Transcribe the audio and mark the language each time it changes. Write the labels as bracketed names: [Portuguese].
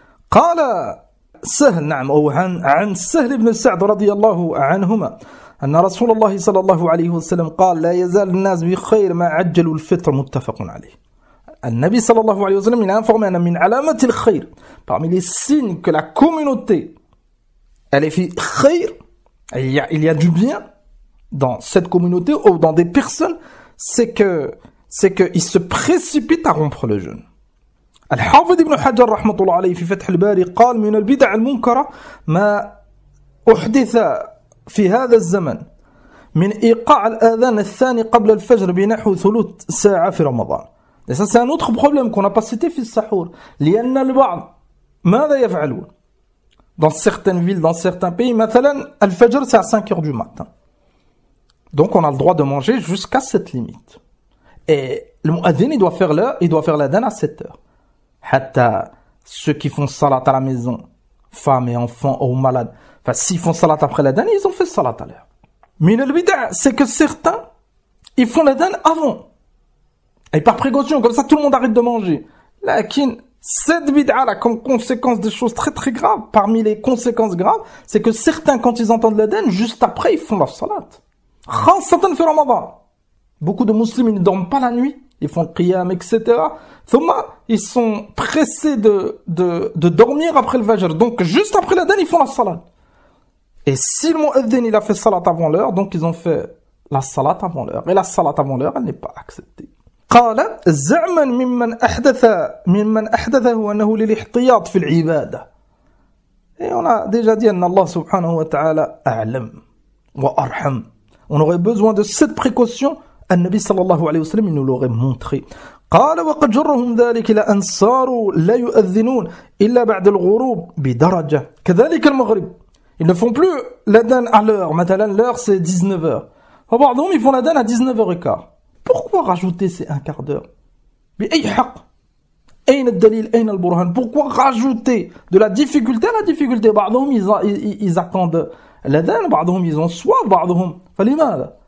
[Arabic] قال سهل نعم أو عن سهل بن سعد رضي الله عنهما أن رسول الله صلى الله عليه وسلم قال لا يزال الناس بخير ما عجلوا الفطر متفق عليه. النبي صلى الله عليه وسلم [French] il a informé [Arabic] أن من علامة الخير, [French] parmi les signes que la communauté elle est fait khayr, il y a du bien dans cette communauté ou dans des personnes, c'est que ils se précipitent à rompre le jeûne. [Arabic] الحافظ ابن حجر رحمة الله عليه في فتح الباري قال من البدع المنكرة ما أحدث في هذا الزمن من إيقاع الآذان الثاني قبل الفجر بنحو ثلث ساعة في رمضان. [French] Et ça c'est un autre problème qu'on n'a pas cité [Arabic] في السحور. لأن البعض ماذا يفعلون؟ [French] Dans certaines villes, dans certains pays, [Arabic] مثلا الفجر [French] c'est à 5h du matin. Donc on a le droit de manger jusqu'à cette limite. Et le muaddin il doit faire l'adhan à 7h. [Arabic] حتى [French] ceux qui font salat à la maison, femmes et enfants ou malades, enfin s'ils font salat après l'adhan, ils ont fait salat à l'heure. Mais le bid'a, c'est que certains, ils font l'adhan avant. Et par précaution, comme ça tout le monde arrête de manger. [Arabic] Lakin, [French] cette bid'a là, comme conséquence des choses très très graves, parmi les conséquences graves, c'est que certains, quand ils entendent l'adhan, juste après, ils font la salat. [Arabic] Khasatan fi Ramadan. [French] Beaucoup de musulmans, ils ne dorment pas la nuit. Ils font le qiyam, etc. Ils sont pressés de dormir après le fajr. Donc, juste après l'adhan, ils font la salat. Et si le muaddin, il a fait salat avant l'heure, donc ils ont fait la salat avant l'heure. Et la salat avant l'heure, elle n'est pas acceptée. [Arabic] قال زعما ممن أحدثه أنه للاحتياط في العبادة. [French] Et on a déjà dit [Arabic] أن [French] Allah subhanahu wa ta'ala [Arabic] أعلم وأرحم. [French] On aurait besoin de cette précaution. [Arabic] النبي صلى الله عليه وسلم [French] il nous l'aurait montré. [Arabic] قال وقد جرهم ذلك لأن صاروا لا يؤذنون إلا بعد الغروب بدرجة. كذلك المغرب. [French] Ils ne font plus l'adhan à l'heure. [Arabic] مثلا [French] l'heure c'est 19h. [Arabic] وبعضهم [French] ils font l'adhan à 19h15. Pourquoi rajouter ces un quart d'heure? [Arabic] بأي حق؟ أين الدليل أين البرهان. [French] Pourquoi rajouter de la difficulté à la difficulté. [Arabic] بعضهم [French] ils attendent l'adhan, [Arabic] بعضهم [French] ils ont soif, [Arabic] بعضهم فلماذا.